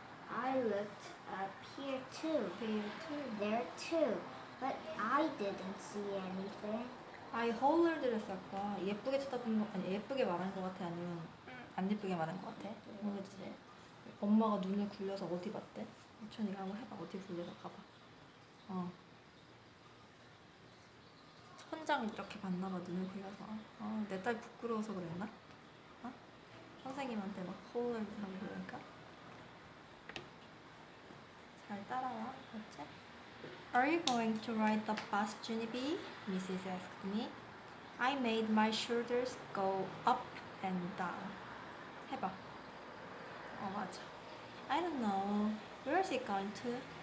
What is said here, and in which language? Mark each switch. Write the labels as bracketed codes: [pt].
[en] I looked up here too, there too, but I didn't see anything. I hollered를 쓸까? [ko] 예쁘게 쳐다본 거 아니 예쁘게 말한 거 같아 아니면 안 예쁘게 말한 거 같아? 모르겠지. 엄마가 눈을 굴려서 어디 봤대? 천이가 한번 해봐. 어디 굴려서 가봐. 천장 이렇게 봤나봐 눈을 굴려서. 내 딸 부끄러워서 그랬나? 선생님한테 막 홀레드 하고 그러니까. 잘 따라와. 그렇지? [en] Are you going to ride the bus, Junie B? Mrs. asked me. I made my shoulders go up and down. [ko] 해봐. 맞아. [en] I don't know. Where is it going to?